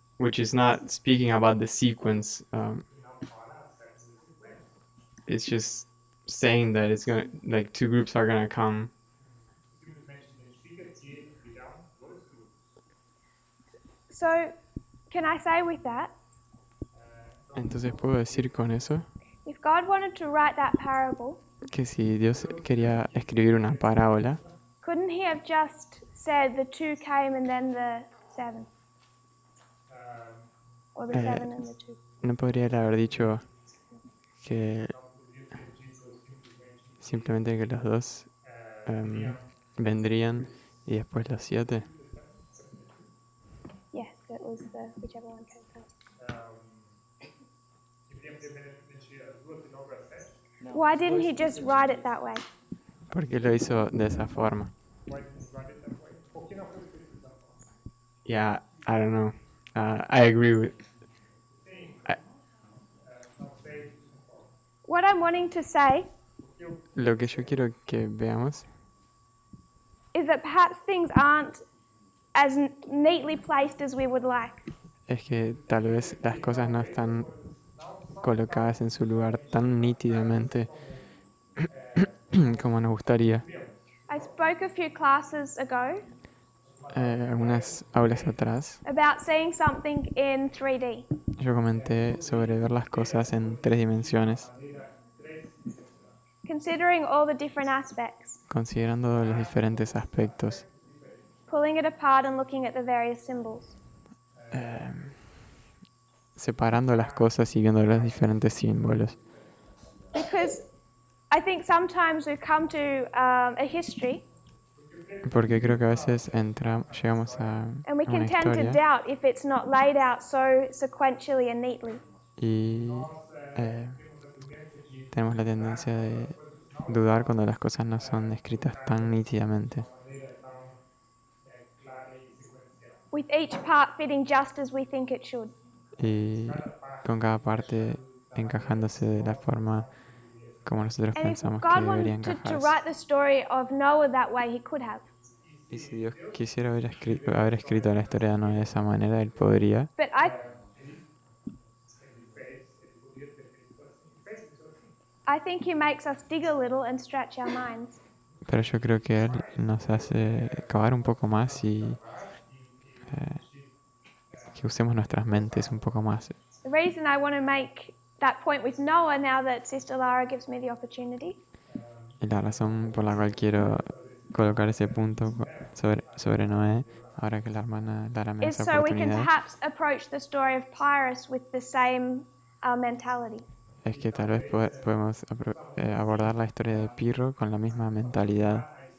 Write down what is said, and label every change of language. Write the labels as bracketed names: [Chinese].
[English] Which is not speaking about the sequence. [Portuguese] e não fala acerca desse sequência. [English] It's just saying that it's gonna like two groups are gonna come. [Portuguese] Simplesmente identifica que virão dois grupos. [English] So, can I say with that, [Spanish] Entonces puedo decir con eso [English] if God wanted to write that parable, [Spanish] que si Dios quería escribir una parábola, [English] couldn't he have just said the two came and then the seven? Or the seven and the two? [Spanish] no podría él haber dicho que simplemente que los dos vendrían y después los 7. [English] Yes, that was whichever one came first. [Portuguese] Que primeiramente as duas e não para sete. [English] Why didn't he just write it that way? [Spanish] ¿Por qué lo hizo de esa forma? [Portuguese] Por que não foi escrito dessa forma? [English] Yeah, I don't know. I agree with. [Portuguese] Não sei, concordo. [English] What I'm wanting to say [Spanish] Lo que yo quiero que veamos [English] is that perhaps things aren't as neatly placed as we would like. [Spanish] es que tal vez las cosas no están colocadas en su lugar tan nítidamente como nos gustaría. [English] I spoke a few classes ago [Spanish] Algunas aulas atrás [English] about seeing something in 3D. [Spanish] yo comenté sobre ver las cosas en 3 dimensiones, [English] Considering all the different aspects, [Spanish] considerando los diferentes aspectos, [English] pulling it apart and looking at the various symbols. [Spanish] separando las cosas y viendo los diferentes símbolos. [English] Because I think sometimes we come to a history [Spanish] Porque creo que a veces llegamos a [English] and we [Spanish] una [English] can tend to [Spanish] historia [English] doubt if it's not laid out so sequentially and neatly. [Spanish] y tenemos la tendencia de dudar cuando las cosas no son escritas tan nítidamente. [English] With each part fitting just as we think it should. [Spanish] Y con cada parte encajándose de la forma como nosotros [English] And if [Spanish] pensamos que [English] God [Spanish] debería [English] wanted to [Spanish] encajarse. [English] write the story of Noah that way, he could have. [Spanish] Y si Dios quisiera haber escrito la historia de Noé de esa manera, Él podría. [English] But I think he makes us dig a little and stretch our minds. [Spanish] Pero yo creo que Él nos hace cavar un poco más y que usemos nuestras mentes un poco más. [English] The reason I want to make that point with Noah now that Sister Lara gives me the opportunity [Spanish] Y la razón por la cual quiero colocar ese punto sobre Noé, ahora que la hermana Lara me da [English] is [Spanish] esa [English] so we can [Spanish] oportunidad, [English] perhaps approach the story of Pyrrhus with the same mentality. [Spanish] es que tal vez podemos abordar la historia de Pirro con la misma mentalidad.